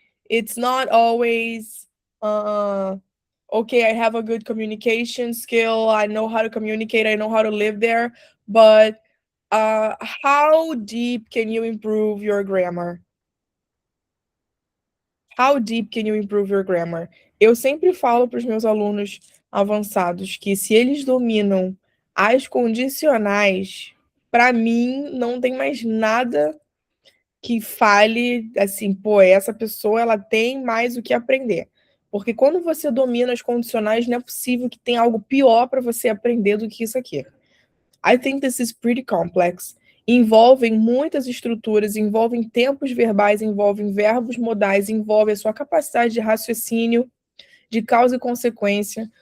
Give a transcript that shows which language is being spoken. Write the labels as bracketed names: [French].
[English] It's not always okay, I have a good communication skill, I know how to communicate, I know how to live there, but how deep can you improve your grammar? How deep can you improve your grammar? [Portuguese] Eu sempre falo para os meus alunos avançados que se eles dominam as condicionais, para mim não tem mais nada que fale assim, pô, essa pessoa ela tem mais o que aprender. Porque quando você domina as condicionais, não é possível que tenha algo pior para você aprender do que isso aqui. [English] I think this is pretty complex. [Portuguese] Envolvem muitas estruturas, envolvem tempos verbais, envolvem verbos modais, envolve a sua capacidade de raciocínio, de causa e consequência.